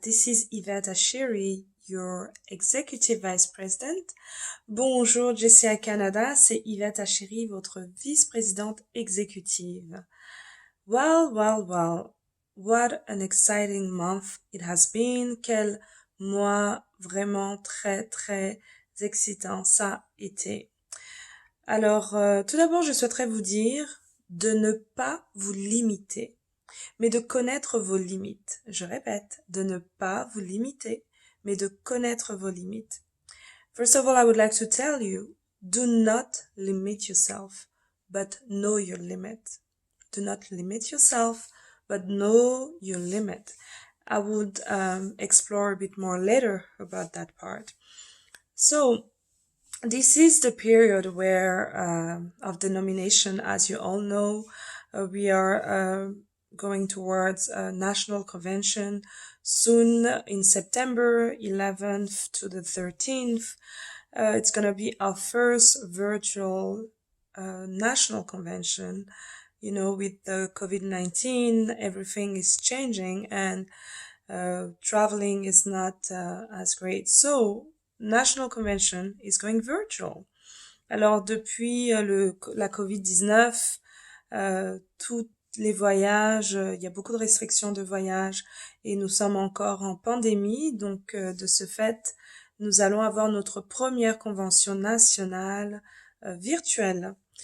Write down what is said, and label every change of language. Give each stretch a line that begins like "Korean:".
English: This is Yvette Ashiri, your Executive Vice President.
French: Bonjour, JCI Canada. C'est Yvette Ashiri, votre vice-présidente exécutive.
English: Well. What an exciting month it has been.
French: Quel mois vraiment très excitant ça a été. Alors, tout d'abord, je souhaiterais vous dire de ne pas vous limiter, mais de connaître vos limites. Je répète, de ne pas vous limiter, mais de connaître vos limites.
English: First of all, I would like to tell you, do not limit yourself, but know your limit. Do not limit yourself, but know your limit. I would explore a bit more later about that part. So, this is the period where of the nomination, as you all know, we are going towards a national convention soon in September 11th to the 13th. It's going to be our first virtual national convention. You know, with the COVID-19, everything is changing and traveling is not as great. So, National Convention is going virtual.
French: Alors, depuis la COVID-19, tous les voyages, il y a beaucoup de restrictions de voyage et nous sommes encore en pandémie. Donc, de ce fait, nous allons avoir notre première convention nationale virtuelle.